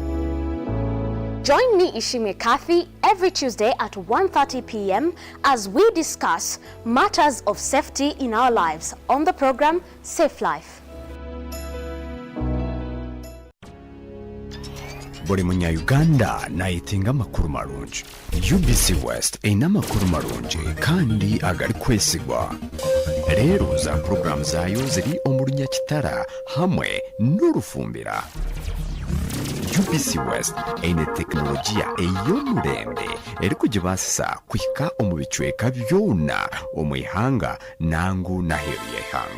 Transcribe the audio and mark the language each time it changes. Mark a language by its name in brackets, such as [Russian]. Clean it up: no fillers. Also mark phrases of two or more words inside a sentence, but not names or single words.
[English] Join me, Ishime Kathy, every Tuesday at 1:30 p.m. as we discuss matters of safety in our lives on the program Safe Life. [Tooro] Buli munya-Uganda nayitinga amakuru marungi. UBC West eyina amakuru marungi kandi agali kwesigwa. Leero za program zaayo ziri omulunya kitara hamwe n'olufumbira. UBC West eyina tekinologiya ey'omulembe eri kugibaasisa kuhika omu bicweka byona omu ihanga nangu n'aheeru y'eihanga.